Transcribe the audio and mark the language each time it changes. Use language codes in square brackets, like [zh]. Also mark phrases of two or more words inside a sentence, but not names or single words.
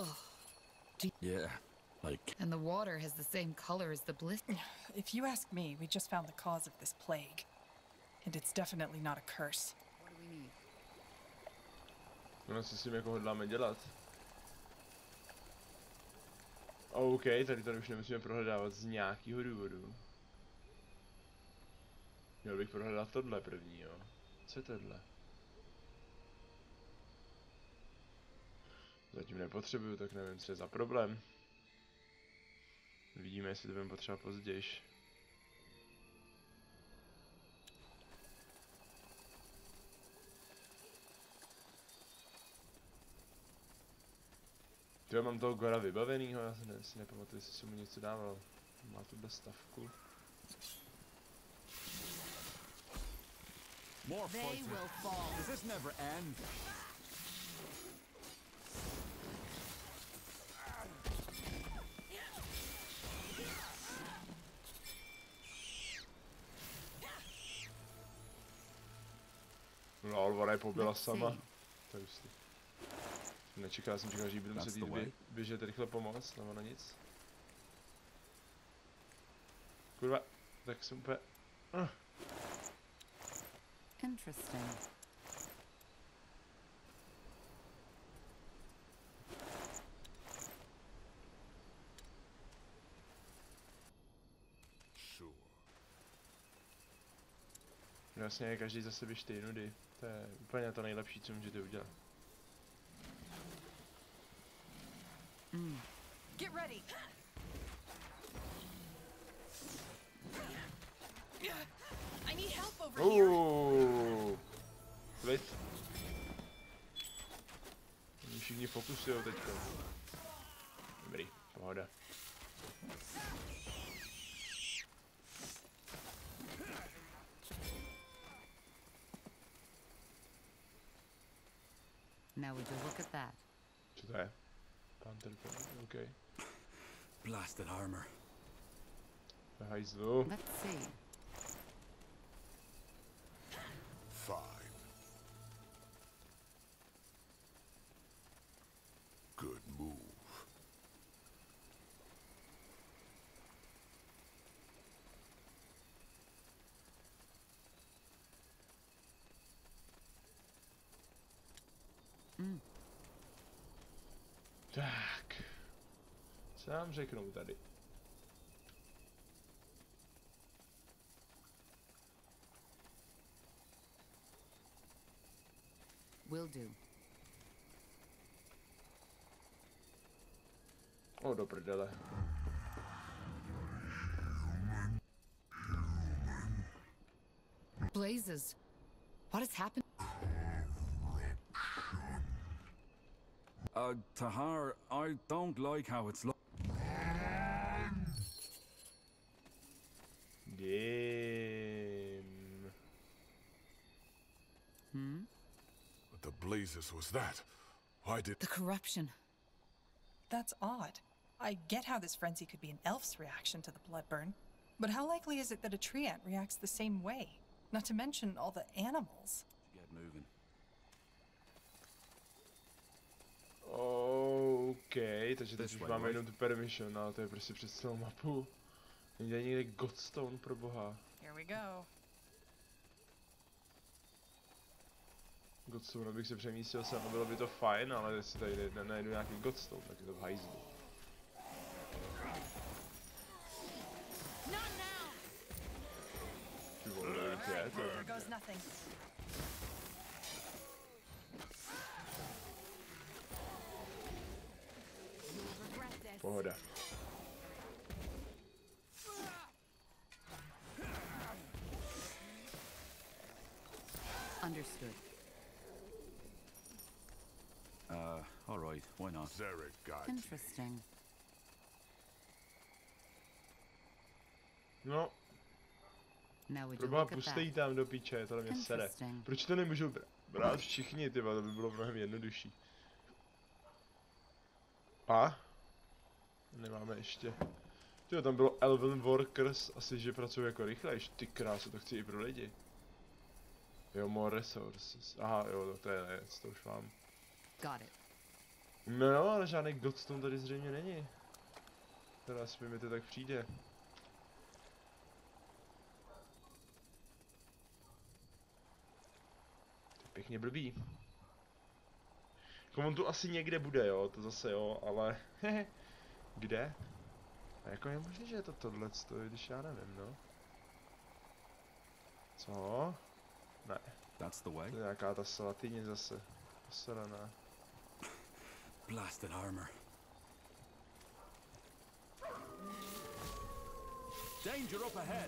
[en] Yeah, like... And the water has the same color as the blister. If you ask me, we just found the cause of this plague. And it's definitely not a curse. What do we need? [cs] No, co s tím jako hodláme dělat? OK, tady to už nemusíme prohledávat z nějakého důvodu. Měl bych prohledat tohle první, jo. Co je tohle? Zatím nepotřebuju, tak nevím, co je za problém. Vidíme, jestli to budeme potřebovat později. Já mám toho Gora vybavenýho, já si nepamatuji, jestli jsem mu něco dával. Má tuhle stavku. [en] More They fighting. will fall. Does this never end? [cs] No, ona je pobila [en] Let's [cs] sama. [en] see. [cs] To je hustý. Nečekal jsem, že budu muset jít běžet rychle pomoct, nebo na nic. Kurva, tak jsem úplně... [en] Interesting. Sure. [cs] Jasně, každý zase běžte jinudy. To je úplně to nejlepší, co můžete udělat. [en] Get ready! I need help over here! [cs] Klid. Oni všichni fokusujou teďka. Dobrý, pohoda. [en] Now would you look at that? [cs] Co to je? Panther, OK. [en] Blasted armor. [cs] Hajzlu. [en] Let's see. Fine. Good move. [cs] Tak. Co nám řeknou tady? [en] Will do. [cs] O, do prdele. [en] Blazes. What has happened? Tahar, I don't like how it's Damn. What the blazes was that? Why did... The corruption. That's odd. I get how this frenzy could be an elf's reaction to the blood burn, but how likely is it that a tree ant reacts the same way? Not to mention all the animals. Get moving. [cs] OK, takže teď už máme jenom tu permission, ale to je prostě přes celou mapu. Není tady někde Godstone, pro boha. [en] Here we go. [cs] Godstone, abych se přemístil sem, bylo by to fajn, ale jestli tady najdu nějaký Godstone, tak je to v hajzlu. Ty vole, to je to. [en] Here goes nothing. [cs] Pohoda. [en] Understood. All right, why not? Zarek guide. Interesting. [cs] No, [en] Now would you [cs] proboha, [en] look at [cs] pustej [en] that? [cs] jí tam do piče, to mě sere. [en] Interesting. [cs] Proč to nemůžou brát všichni, tyba, to by bylo mnohem jednodušší. A? Nemáme ještě. Tyjo, tam bylo Elven Workers, asi že pracují jako rychlejš. Ty krásu, to chci i pro lidi. Jo, [en] more resources. [cs] Aha, jo, to je věc, to už mám. [en] Got it. [cs] No, ale žádný Godstone tady zřejmě není. Teda asi mi to tak přijde. To je pěkně blbý. Jako on tu asi někde bude, jo, to zase jo, ale hehe. Kde? A jako je možné, že je to tohleto, když já nevím, no. Co? Ne. [en] That's the way. [cs] To je nějaká ta salatině zase. Posraná. [en] Blasted armor. Danger up ahead.